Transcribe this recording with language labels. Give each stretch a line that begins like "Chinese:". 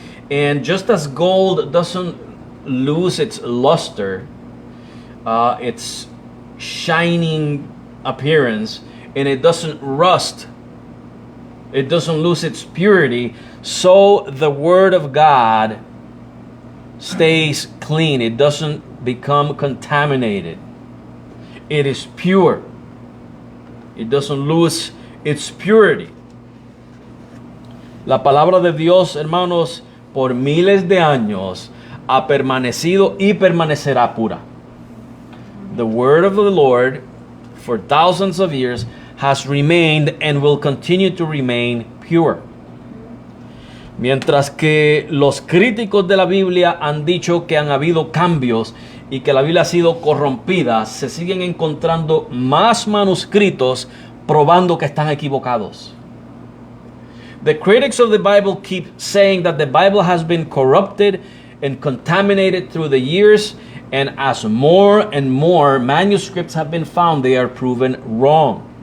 English: And just as gold doesn't lose its luster, its shining appearance, and it doesn't rust, it doesn't lose its purity, so the Word of God stays clean. It doesn't become contaminated. It is pure. It doesn't lose its purity.
Spanish: La palabra de Dios, hermanos, por miles de años ha permanecido y permanecerá pura.
English: The word of the Lord for thousands of years has remained and will continue to remain pure.
Spanish: Mientras que los críticos de la Biblia han dicho que han habido cambios y que la Biblia ha sido corrompida, se siguen encontrando más manuscritos probando que están equivocados.
English: The critics of the Bible keep saying that the Bible has been corrupted and contaminated through the years, and as more and more manuscripts have been found, they are proven wrong.